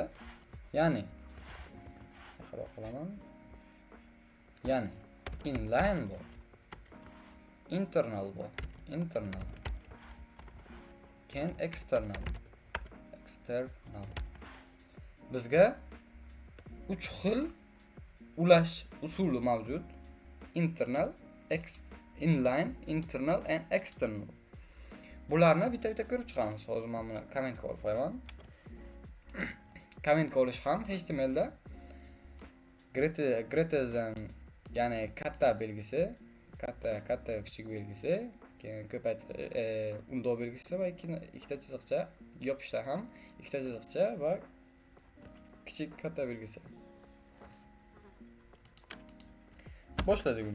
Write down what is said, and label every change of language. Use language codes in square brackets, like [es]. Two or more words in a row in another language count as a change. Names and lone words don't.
[uz] Ya'ni inline bor, internal bor, keyin external. Bizga 3 xil ulash usuli mavjud. [en] Internal, inline, internal and external. [uz] Bularni bitta-bitta ko'rib chiqamiz. Hozir men buni kommentga olib qo'yaman. Kommentga olish ham HTML da [en] greater than, [uz] ya'ni katta belgisi, katta kichik belgisi, keyin undov belgisi va ikkita chiziqcha, yopishda ham ikkita chiziqcha va kichik katta belgisi. Boshladik uni.